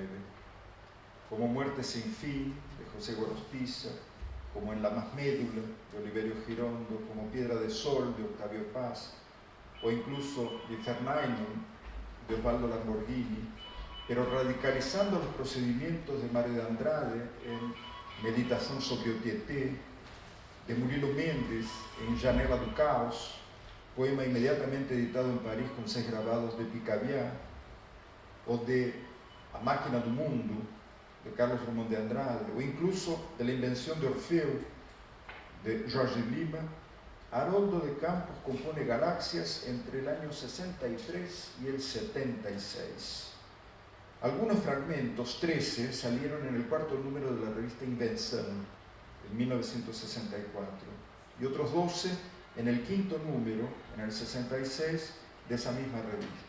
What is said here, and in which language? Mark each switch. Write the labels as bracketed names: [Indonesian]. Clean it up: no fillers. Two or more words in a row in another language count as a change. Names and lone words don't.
[Spanish] Como Muerte sin fin, de José Gorostiza, como En la más médula, de Oliverio Girondo, como Piedra de Sol, de Octavio Paz, o incluso Die Verneinung, de Osvaldo Lamborghini, pero radicalizando los procedimientos de Mario de Andrade en Meditación sobre o Tietê, de Murilo Mendes en Janela do Caos, poema inmediatamente editado en París con 6 grabados de Picabia, o de A Máquina do Mundo, de Carlos Drummond de Andrade, o incluso de La Invención de Orfeo, de Jorge Lima, Haroldo de Campos compone Galaxias entre el año 63 y el 76. Algunos fragmentos, 13, salieron en el 4º número de la revista Invención, en 1964, y otros 12 en el 5º número, en el 66, de esa misma revista.